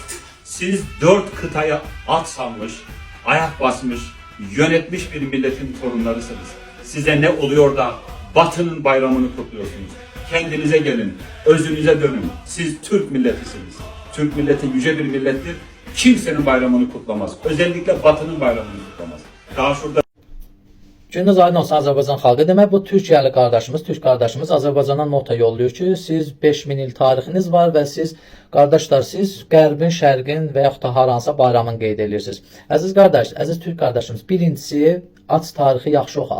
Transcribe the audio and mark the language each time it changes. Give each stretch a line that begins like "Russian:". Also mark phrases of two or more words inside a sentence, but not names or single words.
Turkish: Siz 4 kıtaya at salmış, ayak basmış, yönetmiş bir milletin torunlarısınız. Size ne oluyor da Batı'nın bayramını kutluyorsunuz? Kendinize gelin, özünüze dönün. Siz Türk milletisiniz. Türk milleti yüce bir millettir. Kimsenin bayramını kutlamaz. Özellikle Batı'nın bayramını kutlamaz. Daha şurada
Azerbaijani: Gününüz aydın olsun Azərbaycan xalqı. Demək bu Türkiyəli qardaşımız, Türk qardaşımız Azərbaycandan nota yolluyor ki, siz 5000 il tarixiniz var və siz qardaşlar, siz Qərbin, Şərqin və yaxud da haransa bayramını qeyd edirsiniz. Əziz qardaş, əziz Türk qardaşımız, birincisi aç tarixi yaxşı oxu.